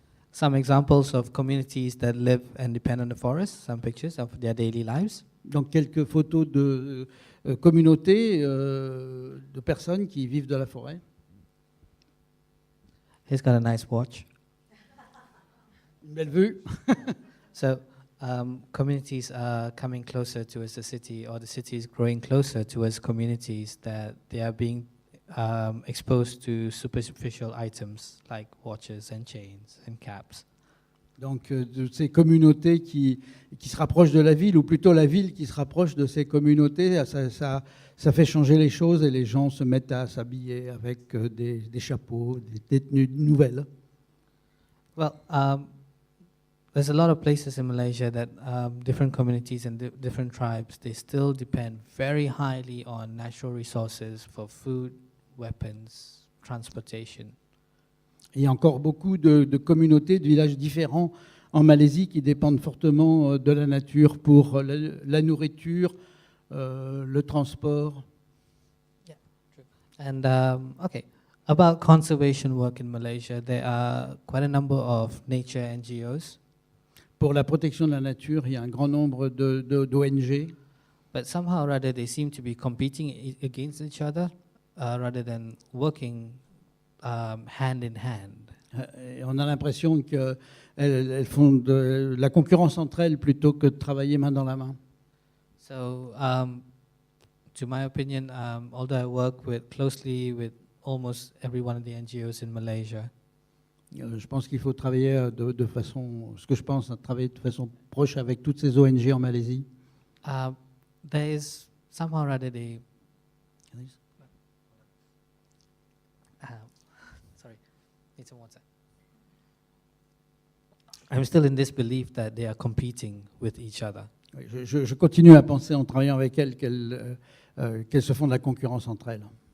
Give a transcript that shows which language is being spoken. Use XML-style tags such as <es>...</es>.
<en>Some examples of communities that live and depend on the forest, some pictures of their daily lives.</en> <fr>Donc quelques photos de communautés, de personnes qui vivent de la forêt.</fr> <en>He's got a nice watch.</en> <fr>Une belle vue.</fr> <en>So communities are coming closer towards the city, or the city is growing closer towards communities that they are being exposed to superficial items like watches and chains and caps.</en> <fr>Donc de ces communautés qui se rapprochent de la ville, ou plutôt la ville qui se rapproche de ces communautés, ça fait changer les choses et les gens se mettent à s'habiller avec des chapeaux, des tenues nouvelles.</fr> <en>Well, there's a lot of places in Malaysia that different communities and different tribes, they still depend very highly on natural resources for food, weapons, transportation.</en> <fr>Il y a encore beaucoup de communautés, de villages différents en Malaisie qui dépendent fortement de la nature pour la nourriture, le transport.</fr> <en>Yeah, true. And okay, about conservation work in Malaysia, there are quite a number of nature NGOs.</en> <fr>Pour la protection de la nature, il y a un grand nombre d'ONG.</fr> <en>But somehow or other, they seem to be competing against each other rather than working hand in hand.</en> <fr>Et on a l'impression qu'elles font de la concurrence entre elles plutôt que de travailler main dans la main.</fr> <en>So, to my opinion, although I work closely with almost every one of the NGOs in Malaysia,</en> <fr>Je pense qu'il faut travailler de façon, ce que je pense, travailler de façon proche avec toutes ces ONG en Malaisie.</fr> <en>there is somehow or other sorry, need some water. I'm still in this belief that they are competing with each other.</en> <fr>Oui, je continue à penser en travaillant avec elles qu'elles se font de la concurrence entre elles.</fr>